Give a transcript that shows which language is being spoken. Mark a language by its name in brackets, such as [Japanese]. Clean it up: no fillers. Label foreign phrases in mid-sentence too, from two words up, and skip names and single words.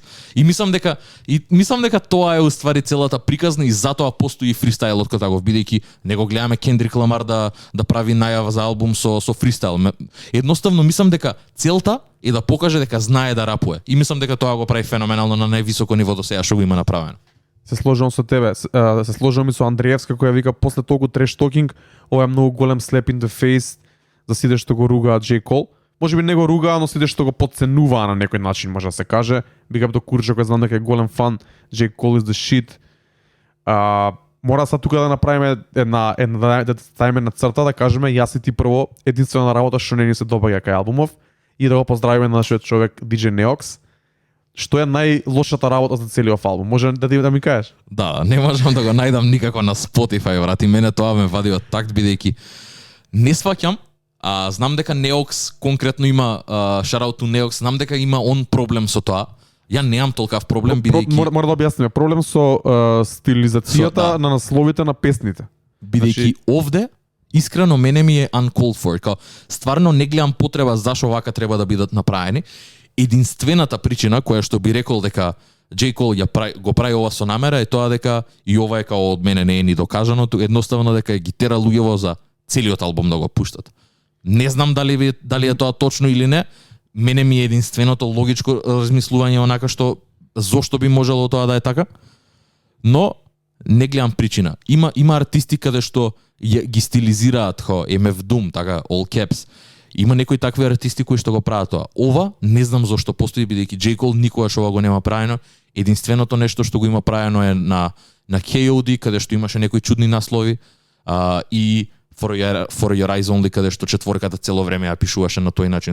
[Macedonian] И мислам дека тоа е уствари целата приказна и затоа постои фристайлот кој таков, бидејќи него гледаме Кендрик Ламар да прави најава за албум со фристайл. Едноставно мислам дека целта е да покаже дека знае да рапуе. И мислам дека тоа го прави феноменално на највисоко ниво до сега што го има направено. Се сложувам со тебе, се сложувам и со Андреевска која вика после толку [English] trash talking, [Macedonian] ова е многу голем [English] slap in the face [Macedonian] за сите што го ругаат J. Cole. Може би не го ругаа, но сите што го подценуваа на некој начин, може да се каже. [English] Big up [Macedonian] до Курчо кој знам дека е голем фан, [English] J. Cole is the shit. [Macedonian] Мора са тука да направиме да ставиме на црта, да кажеме јас и ти прво единствена работа што не ни се добаѓа кај албумов и да го поздравиме на нашиот човек DJ Neox. Што е најлошата работа за целиот албум? Може да ми кажеш? Да, не можам да го најдам никако на Spotify, брат, и мене тоа ме вади од такт, бидејќи не сваќам Знам дека Neox конкретно има [English] shout out to Neox, [Macedonian] знам дека има он проблем со тоа. Ја немам толкав проблем бидејќи Мора да објасниме, проблем со стилизацијата на насловите на песните. Бидејќи овде искрено мене ми е [English] uncalled for. [Macedonian] Као стварно не гледам потреба зашо вака треба да бидат направени. Единствената причина која што би рекол дека J. Cole го прави ова со намера е тоа дека и ова е као од мене не е ни докажано, едноставно дека ги тера луѓево за целиот албум да го пуштат. Не знам дали е тоа точно или не. Мене ми е единственото логичко размислување онака што зошто би можело тоа да е така. Но не гледам причина. Има артисти каде што ги стилизираат ко MF Doom, така [English] all caps. [Macedonian] Има некои такви артисти кои што го прават тоа. Ова не знам зошто постои бидејќи J. Cole никогаш ова го нема правено. Единственото нешто што го има правено е на KOD каде што имаше некои чудни наслови и For Your Eyes Only каде што четворката цело време ја пишуваше на тој начин.